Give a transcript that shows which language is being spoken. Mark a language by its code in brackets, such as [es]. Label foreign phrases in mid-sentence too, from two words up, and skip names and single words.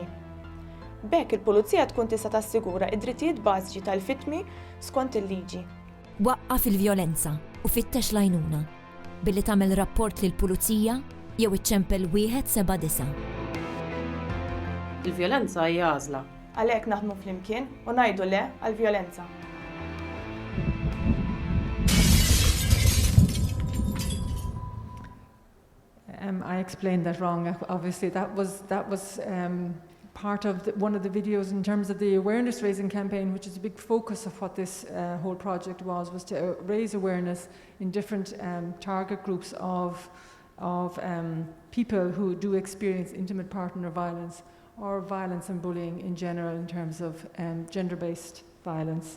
[mt] B'hekk il-Pulizija tkun tista' tassigura id-drittijiet bażiċi tal-vittmi skont il-liġi. Waqqaf il-vjolenza u fittex l-għajnuna billi tagħmel rapport lill-Pulizija jew iċċempel 179. Il-vjolenza hija għażla. Għalhekk naħdmu flimkien u ngħidu le għall-vjolenza. [en] I explained that wrong. Obviously, that was part of one of the videos in terms of the awareness raising campaign, which is a big focus of what this whole project was to raise awareness in different target groups of people who do experience intimate partner violence or violence and bullying in general in terms of gender-based violence.